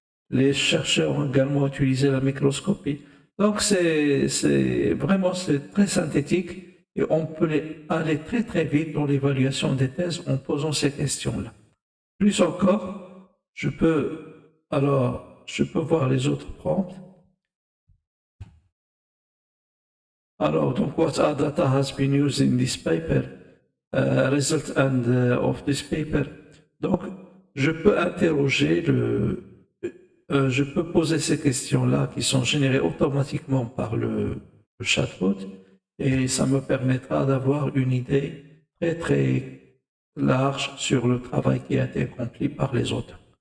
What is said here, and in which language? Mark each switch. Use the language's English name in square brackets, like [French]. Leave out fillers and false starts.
[French] Les chercheurs ont également utilisé la microscopie. Donc, c'est très synthétique et on peut aller très très vite dans l'évaluation des thèses en posant ces questions-là. Plus encore, je peux voir les autres prompts. Alors, donc, [English] what other data has been used in this paper? Result of this paper. [French] Donc, je peux interroger je peux poser ces questions-là qui sont générées automatiquement par le chatbot et ça me permettra d'avoir une idée très très large sur le travail qui a été accompli par les auteurs.